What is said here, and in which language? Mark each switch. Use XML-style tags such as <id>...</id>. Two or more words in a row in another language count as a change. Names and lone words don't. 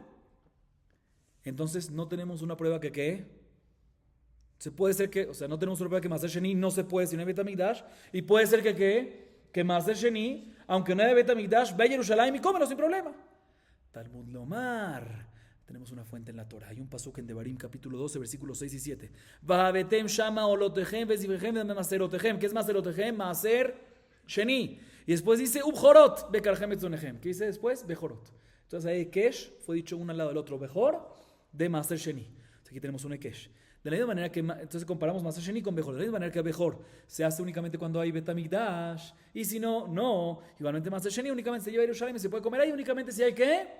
<es>Entonces, no tenemos una prueba se puede ser que, o sea, no tenemos una prueba que</es> <he>Maaser Sheni</he> <es>no se puede si no hay</es> <he>Bet HaMikdash,</he> <es>y puede ser que</es> <he>Maaser Sheni,</he> <es>aunque no haya</es> <he>Bet HaMikdash,</he> <es>ve a Jerusalén y cómelo sin problema.</es> <he>Talmud Lomar.</he> <es>Tenemos una fuente en la Torah. Hay un pasuk en Devarim capítulo 12, versículos 6 y 7.</es> <he>Vahabetem shama olotehem vezivechem maserotechem.</he> <es>¿Qué es maserotechem?</es> <he>Maaser Sheni.</he> <es>Y después dice</es> <he>ubjorot bekarhem etzonechem.</he> <es>¿Qué dice después? Bejorot. Entonces ahí Ekesh fue dicho uno al lado del otro. Bejor de</es> <he>Maaser Sheni.</he> <es>Entonces aquí tenemos un Ekesh. De la misma manera que, entonces comparamos</es> <he>Maaser Sheni</he> <es>con Bejor. De la misma manera que Bejor se hace únicamente cuando hay</es> <he>Bet HaMikdash.</he> <es>Y si no, no. Igualmente</es> <he>Maaser Sheni</he> <es>únicamente se lleva a Jerusalén y se puede comer ahí únicamente si hay ¿qué?</es>